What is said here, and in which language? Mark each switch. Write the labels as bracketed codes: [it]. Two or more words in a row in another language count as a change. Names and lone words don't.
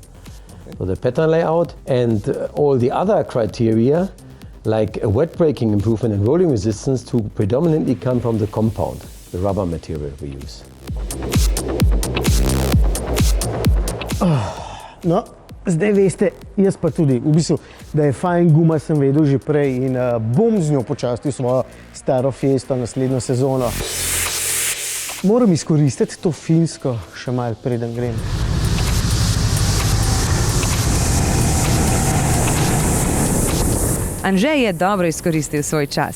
[en] So the pattern layout and all the other criteria like a wet braking improvement and rolling resistance to predominantly come from the compound, the rubber material we use. [sl] No, zdaj veste, jaz pa tudi, v bistvu, da je fajn guma, sem vedel že prej in bom z njo počastil svojo staro Fiesto naslednjo sezono. Moram izkoristiti to Finsko še malo preden grem. Anže je dobro izkoristil svoj čas.